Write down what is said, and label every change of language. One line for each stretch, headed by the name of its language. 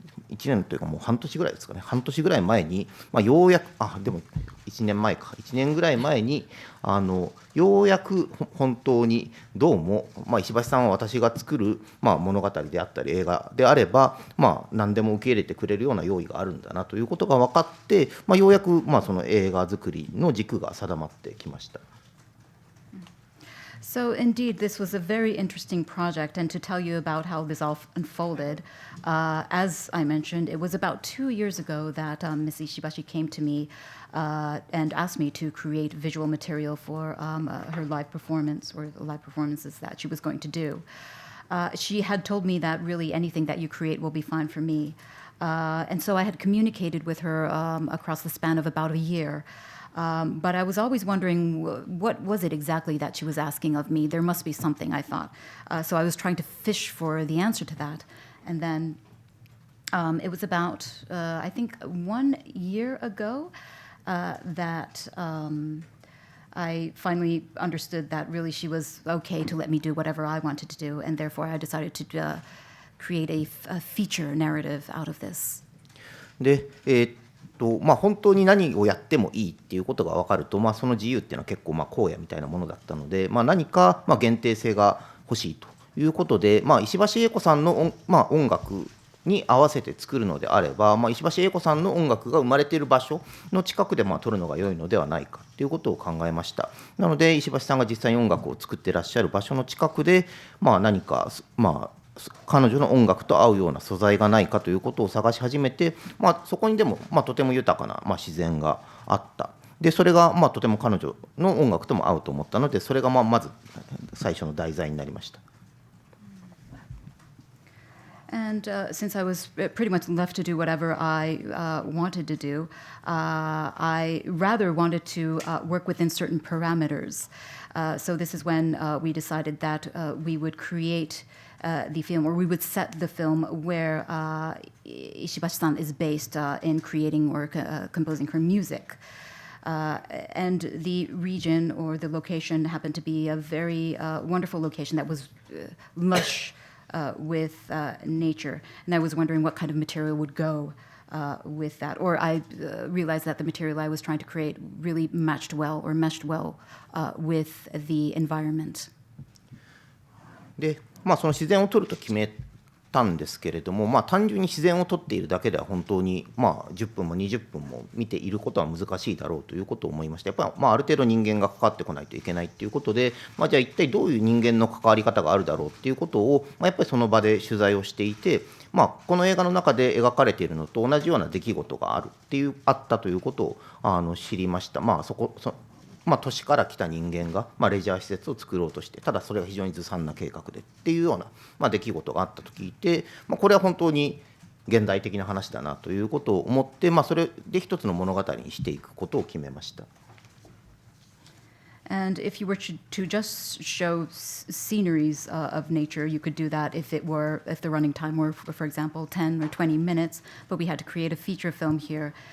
Japanese: 1年というかもう半年ぐらいですかね、半年ぐらい前に、ようやくでも1年前か1年ぐらい前にようやく本当にどうも、石橋さんは私が作る、物語であったり映画であれば、何でも受け入れてくれるような用意があるんだなということが分かって、ようやく、その映画作りの軸が定まってきました。
English: So indeed, this was a very interesting project, and to tell you about how this all unfolded, as I mentioned, it was about 2 years ago that Ms. Ishibashi came to me and asked me to create visual material for her live performance, or the live performances that she was going to do. She had told me that really anything that you create will be fine for me. And so I had communicated with her across the span of about a year. But I was always wondering, what was it exactly that she was asking of me? There must be something, I thought. So I was trying to fish for the answer to that. And then it was about, I think, 1 year ago that I finally understood that really she was okay to let me do whatever I wanted to do, and therefore I decided to create a feature narrative out of this.
Japanese: で、本当に何をやってもいいっていうことが分かると、その自由っていうのは結構荒野みたいなものだったので、何か限定性が欲しいということで、石橋英子さんの音楽に合わせて作るのであれば、石橋英子さんの音楽が生まれている場所の近くで撮るのが良いのではないかということを考えました。なので石橋さんが実際に音楽を作っていらっしゃる場所の近くで、何か彼女の音楽と合うような素材がないかということを探し始めて、そこにでもとても豊かな自然があった。でそれがとても彼女の音楽とも合うと思ったので、それがまず最初の題材になりました。
English: And since I was pretty much left to do whatever I wanted to do, I rather wanted to work within certain parameters. So this is when we decided that we would create the film, or we would set the film where Ishibashi-san is based in creating or composing her music. And the region or the location happened to be a very wonderful location that was lush with nature, and I was wondering what kind of material would go with that. Or I realized that the material I was trying to create really meshed well with the environment.
Japanese: で、その自然を撮ると決めたんですけれども、単純に自然を撮っているだけでは本当に10分も20分も見ていることは難しいだろうということを思いまして、やっぱりある程度人間が関わってこないといけないということで、じゃあ一体どういう人間の関わり方があるだろうっていうことを、やっぱりその場で取材をしていて、この映画の中で描かれているのと同じような出来事があったということを知りました。都市から来た人間が、レジャー施設を作ろうとして、ただそれが非常にずさんな計画でっていうような、出来事があったと聞いて、これは本当に現代的な話だなということを思って、それで一つの物語にしていくことを決めました。
English: And if you were to just show sceneries of nature, you could do that if the running time were, for example, 10 or 20 minutes, but we had to create a feature film here.